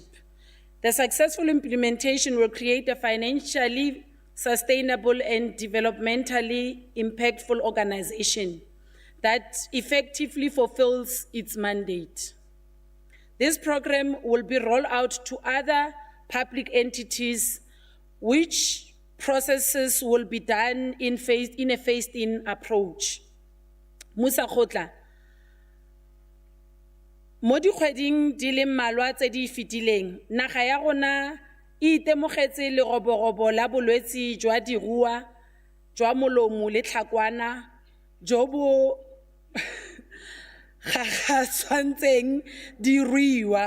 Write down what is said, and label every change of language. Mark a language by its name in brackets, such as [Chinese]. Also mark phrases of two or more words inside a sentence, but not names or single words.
[English] The successful implementation will create a financially sustainable and developmentally impactful organization that effectively fulfills its mandate. This program will be rolled out to other public entities, which processes will be done in a phased-in approach. [Tswana] Musa Khotla, mo dikgweding di le mmalwa tse di fetileng, naga ya rona e itemogetse leroborobo la bolwetse jwa dirua, jwa molomo le tlhakwana, jo bo gagatswantseng diruiwa.